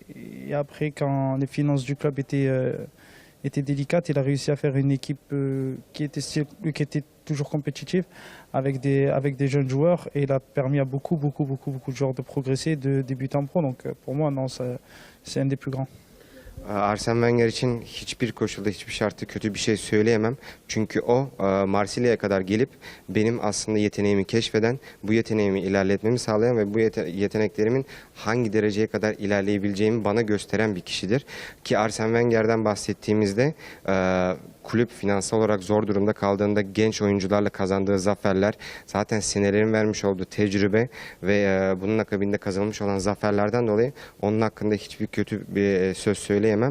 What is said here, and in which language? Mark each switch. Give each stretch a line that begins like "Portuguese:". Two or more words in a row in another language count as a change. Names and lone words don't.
French: Et après, quand les finances du club étaient délicates, il a réussi à faire une équipe qui était toujours compétitive, avec des jeunes joueurs. Et il a permis à beaucoup de joueurs de progresser, de débuter en pro. Donc pour moi, non, c'est un des plus grands.
Turkish: Arsene Wenger için hiçbir koşulda, hiçbir şartta kötü bir şey söyleyemem. Çünkü o Marsilya'ya kadar gelip benim aslında yeteneğimi keşfeden, bu yeteneğimi ilerletmemi sağlayan ve bu yeteneklerimin hangi dereceye kadar ilerleyebileceğimi bana gösteren bir kişidir. Ki Arsene Wenger'den bahsettiğimizde kulüp finansal olarak zor durumda kaldığında genç oyuncularla kazandığı zaferler, zaten senelerin vermiş olduğu tecrübe ve bunun akabinde kazanılmış olan zaferlerden dolayı onun hakkında hiçbir kötü bir söz söyleyemem.